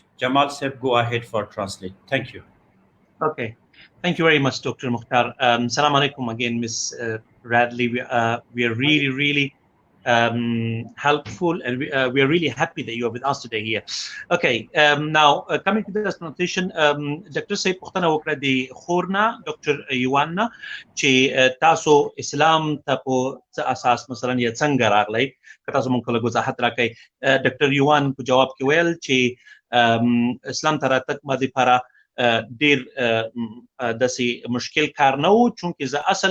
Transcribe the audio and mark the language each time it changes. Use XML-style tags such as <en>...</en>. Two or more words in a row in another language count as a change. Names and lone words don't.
<en>Jamal Sahib, go ahead for translate. Thank you. Okay. Thank you very much, Dr. Mukhtar. Salam alaikum again, Ms. Ridley. We are really helpful, and we are really happy that you are with us today here. Okay, now coming to the presentation, Dr.</en> <ps>صاحب پوښتنه وکړه دې خورنې Dr. Yuan na چې تاسو اسلام ته په اساس مثلا یې څنګه راغلی که تاسو مونږ له وضاحت راکړئ. ډاکټر یوان په جواب کې ویل چې اسلام ته راتګ ما لپاره ډېر داسې مشکل کار نه و، چونکې زه اصل</ps>